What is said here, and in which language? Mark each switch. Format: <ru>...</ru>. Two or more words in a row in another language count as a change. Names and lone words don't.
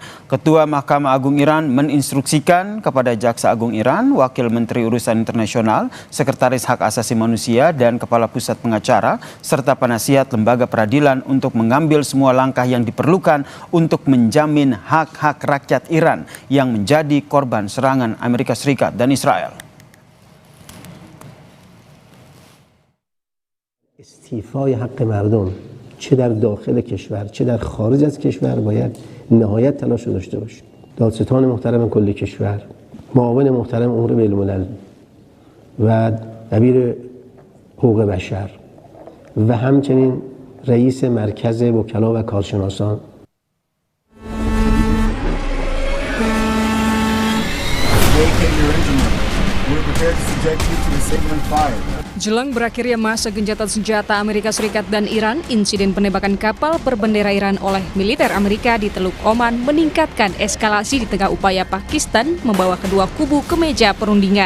<id>Ketua Mahkamah Agung Iran meninstruksikan kepada Jaksa Agung Iran, Wakil Menteri Urusan Internasional, Sekretaris Hak Asasi Manusia, dan Kepala Pusat Pengacara, serta penasihat lembaga peradilan untuk mengambil semua langkah yang diperlukan untuk menjamin hak-hak rakyat Iran yang menjadi korban serangan Amerika Serikat dan Israel.</id> <fa>استیفای حق مردم چه در داخل کشور چه در خارج از کشور باید نهایت تلاش رو داشته باشیم. دادستان محترم کل کشور، معاون محترم امور بین الملل و دبیر حقوق بشر و همچنین رئیس مرکز وکلا و کارشناسان</fa> <id>Jelang berakhirnya masa gencatan senjata Amerika Serikat dan Iran, insiden penembakan kapal berbendera Iran oleh militer Amerika di Teluk Oman meningkatkan eskalasi di tengah upaya Pakistan membawa kedua kubu ke meja perundingan.</id>